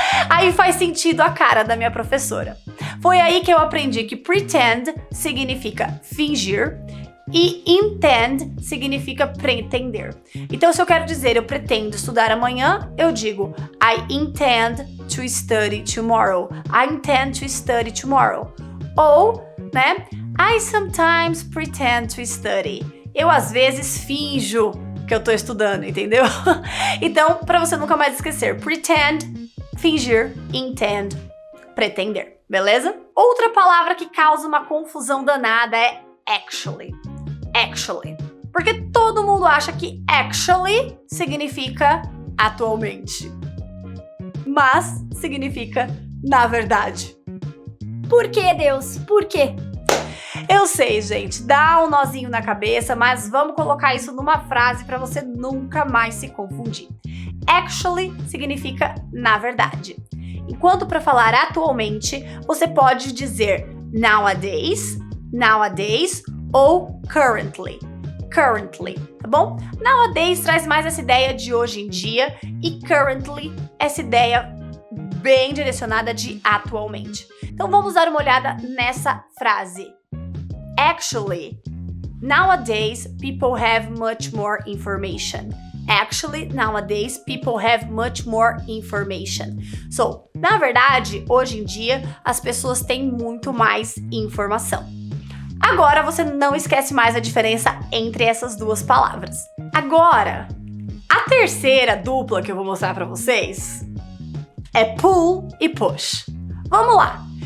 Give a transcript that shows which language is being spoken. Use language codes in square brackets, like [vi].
[pt] Aí faz sentido a cara da minha professora. Foi aí que eu aprendi que pretend significa fingir e intend significa pretender. Então, se eu quero dizer eu pretendo estudar amanhã, eu digo [en] I intend to study tomorrow. I intend to study tomorrow. [pt] Ou, né? [en] I sometimes pretend to study. [pt] Eu às vezes finjo que eu tô estudando, entendeu? Então, para você nunca mais esquecer, pretend, fingir, intend, pretender, beleza? Outra palavra que causa uma confusão danada é actually. Actually. Porque todo mundo acha que actually significa atualmente. Mas significa na verdade. Por que, Deus? Por quê? Eu sei, gente, dá um nozinho na cabeça, mas vamos colocar isso numa frase para você nunca mais se confundir. Actually significa na verdade. Enquanto para falar atualmente, você pode dizer nowadays, nowadays ou currently, currently, tá bom? Nowadays traz mais essa ideia de hoje em dia e currently essa ideia bem direcionada de atualmente. Então vamos dar uma olhada nessa frase. [en] Actually, nowadays people have much more information. Actually, nowadays people have much more information. [pt] So, na verdade, hoje em dia as pessoas têm muito mais informação. Agora você não esquece mais a diferença entre essas duas palavras. Agora, a terceira dupla que eu vou mostrar pra vocês é pull e push. Vamos lá!